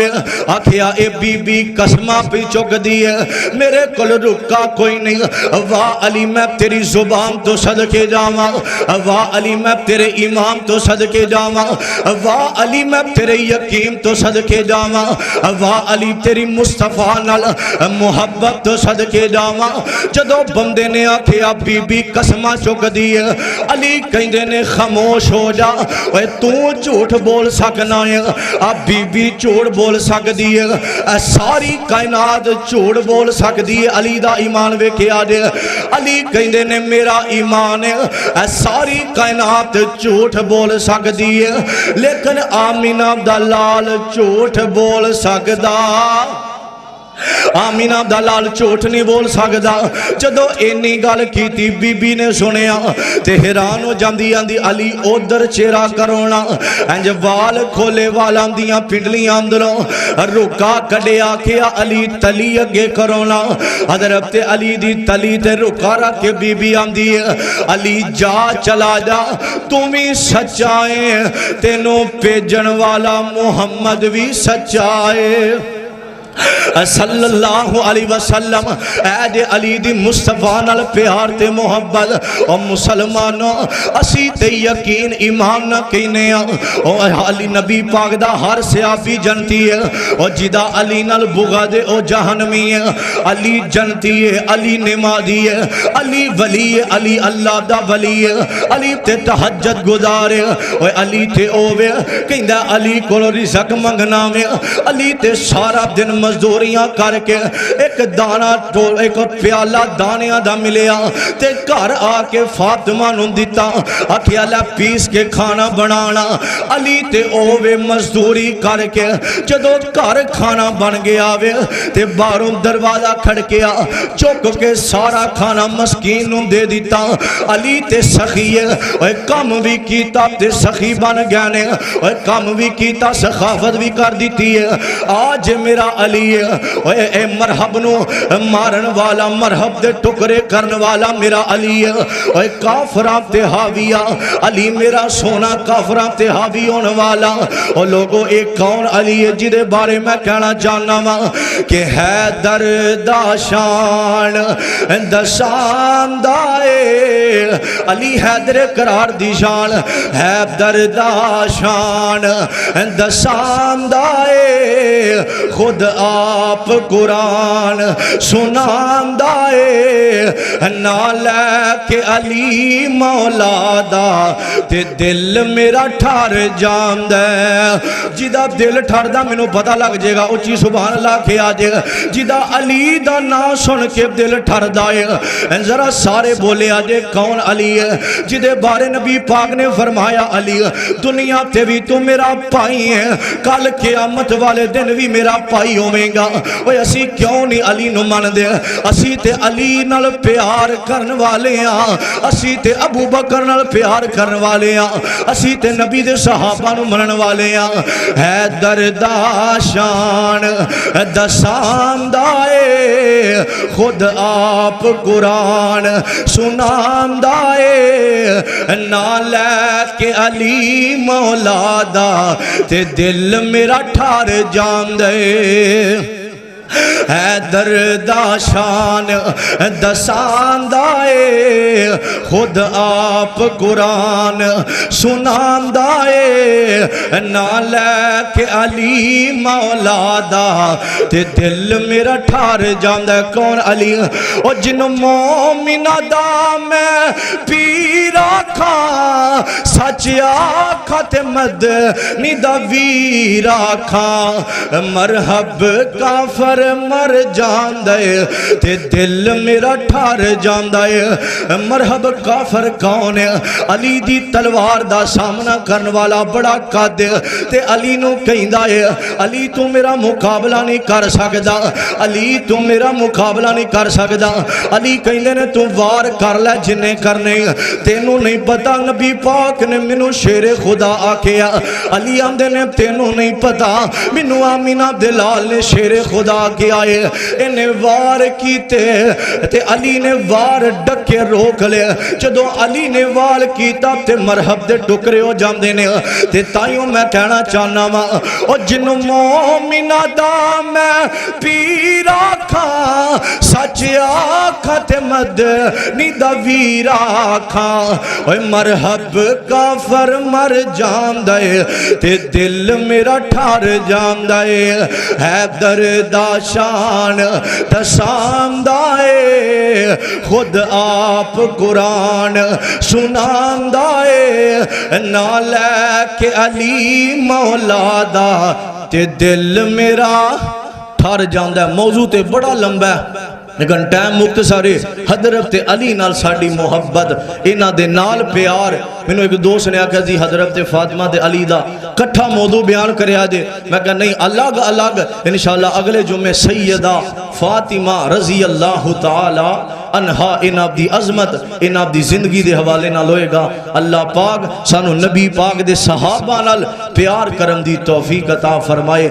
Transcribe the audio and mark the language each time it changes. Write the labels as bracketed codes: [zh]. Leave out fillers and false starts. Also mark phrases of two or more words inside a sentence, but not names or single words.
[pa] ہے آکھیا اے بی بی قسمہ پہ چک دی ہے میرے کل رکا کوئی نہیں واہ علی میں تیری زبان تو صدقے جاواں واہ علی میں تیرے امام تو صدقے جاواں واہ علی میں تیرے یقین تو صدقے جاواں واہ علی تیری مصطفیٰ نال محبت تو صدقے جاواں جدو بندے نے آکھیا بی بی قسمہ چک دی ہے علی کہیں نے خاموش ہو جا اے تو جھوٹ بول سکنا ہے بی بی جھوٹ بول سک دی ہے ساری کائنات جھوٹ بول سک دی ہے علی دا ایمان ویکھے آجے علی کہیں نے میرا ایمان ہے ساری کائنات جھوٹ بول سکدی ہے لیکن آمینہ دا لال جھوٹ بول سکدا آمینہ دا لال جھوٹ نہیں بول سکدا جدو اینی گل کیتی بی بی نے سنیا تے حیران ہو جاندی آندی علی ادھر چہرہ کرونا انج وال کھولے والاں دیاں پنڈلیاں اندروں رکا کڈیا کیا علی تلی اگے کرونا حضرت علی دی تلی تے رکا رکھ کے بی بی آندی علی جا چلا جا [ur] تم ہی سچا ہے [pa] تینوں پیجن والا محمد بھی سچا ہے [ar] صلی اللہ علیہ وسلم [pa] اے دے علی دی مصطفیٰ نال پیار تے محبت او مسلمانوں اسی تے یقین ایمان نہ کینے او علی نبی پاک دا ہر صحابی جنتی ہے او جدا علی نال بغض او جہنمی ہے علی جنتی ہے علی نمازی ہے علی ولی ہے علی اللہ دا ولی ہے علی تے تہجد گزارے او علی تے اوے کہندا علی کول رزق منگنا وے علی تے سارا دن مزدوریاں کر کے ایک دانا ایک پیالہ دانیاں دا ملیا تے گھر آ کے فاطمہ نوں دیتا آکھیا لے پیس کے کھانا بنانا علی تے اوے مزدوری کر کے جدو گھر کھانا بن گیا وے تے باہروں دروازہ کھڑکیا چک کے سارا کھانا مسکین نوں دے دیتا علی تے سخی ہے اوے کم بھی کیتا تے سخی بن گیا نے اوے کم بھی کیتا سخاوت بھی کر دیتی ہے آج میرا علی اے مرحب نو مارن والا مرحب دے ٹکرے کرن والا میرا علی اے کافراں تے حاویہ علی میرا سونا کافراں تے حاوی ہونے والا او لوگو ایک کون علی ہے جدے بارے میں کہنا چاہنا وا کہ حیدر دا شان دشان دائے علی حیدر قرار دی شان حیدر دا شان دشان دائے خود آپ قرآن سنان دائے نہ لے کے علی مولا دا تے دل میرا ٹھار جان دے جدا دل ٹھار دا میں نو پتہ لگ جے گا اچھی [ar] سبحان اللہ [pa] کے آجے گا جدا علی دا نا سن کے دل ٹھار دائے ذرا سارے بولے آجے کون علی ہے جدے بارے نبی پاک نے فرمایا علی دنیا تے بھی تو میرا پائی ہے کل قیامت والے دن بھی میرا پائی ہوئے گا وہ اسی کیوں نہیں علی نو مان دے اسی تے علی نال پیار کرن والے ہاں اسی تے ابو بکر نال پیار کرن والے ہاں اسی تے نبی دے صحابہ نو منن والے ہاں حیدر دا شان دسان دائے خود آپ قرآن سنان دائے نہ لے کے علی مولا دا تے دل میرا ٹھار جان دے حیدر دا شان دسان دائے خود آپ قرآن سنان دائے نہ لے کے علی مولا دا تے دل میرا ٹھار جاندہ ہے کون علی او جن مومنہ دا میں پیرا کھا سچ آکھا تے مدنی دا ویرا کھا مرحب کافر مر جان دے تے دل میرا ٹھار جان دے مرحب کافر کون ہے علی دی تلوار دا سامنا کرن والا بڑا قد تے علی نو کہیں دائے علی تو میرا مقابلہ نہیں کر سکدا علی تو میرا مقابلہ نہیں کر سکدا علی کہیں دے نے تو وار کر لے جنہیں کرنے تینوں نہیں پتا نبی پاک نے منو شیر خدا آکیا علی آمدے نے تینوں نہیں پتا منو آمینہ دلال نے شیر خدا کیا ہے انہیں وار کیتے تے علی نے وار ڈکے روک لے جدو علی نے وار کیتا تے مرحب دے ٹکرے ہو جاندے نے تے تائیوں میں کہنا چاہنا وا او جنو مومنہ دا میں پیرا کھا سچ آکھا تے مدنی دا ویرا کھا اوہ مرحب کافر مر جان دے تے دل میرا ٹھار جان دے حیدر دا شان دسان دائے خود آپ قرآن سنان دائے نہ لے کے علی مولا دا تے دل میرا ٹھار جاندہ ہے موضوع تے بڑا لمبا ہے لیکن ٹائم مختصر ہے. حضرت علی نال ساڈی محبت، انہاں دے نال پیار. مینوں ایک دوست نے آکھیا جی حضرت فاطمہ تے علی دا کٹھا موضوع بیان کریا جے. میں کہا نہیں، الگ الگ [ar] انشاءاللہ [pa] اگلے جمعے سیدہ فاطمہ [ar] رضی اللہ تعالی عنہا [pa] ان آپ دی عظمت، ان آپ دی زندگی دے حوالے نال ہوئے گا. اللہ پاک سانو نبی پاک دے صحابہ نال پیار کرم دی توفیق عطا فرمائے.